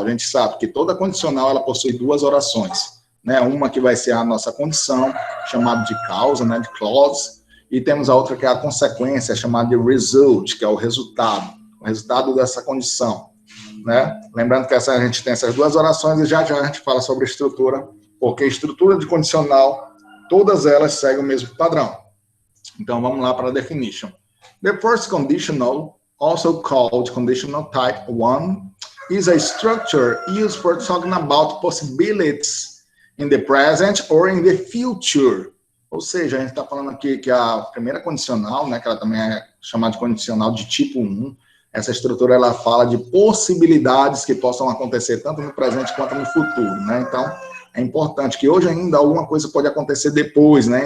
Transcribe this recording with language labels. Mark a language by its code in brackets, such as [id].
[pt] A gente sabe que toda condicional ela possui duas orações. Né, uma que vai ser a nossa condição, chamada de causa, né, de clause, e temos a outra que é a consequência, chamada de result, que é o resultado dessa condição. Né? Lembrando que a gente tem essas duas orações e já a gente fala sobre estrutura, porque estrutura de condicional, todas elas seguem o mesmo padrão. Então, vamos lá para a definition. [en] The first conditional, also called conditional type 1, is a structure used for talking about possibilities in the present or in the future. [pt] Ou seja, a gente está falando aqui que a primeira condicional, né, que ela também é chamada de condicional de tipo 1, essa estrutura ela fala de possibilidades que possam acontecer tanto no presente quanto no futuro, né? Então, é importante que hoje ainda alguma coisa pode acontecer depois, né?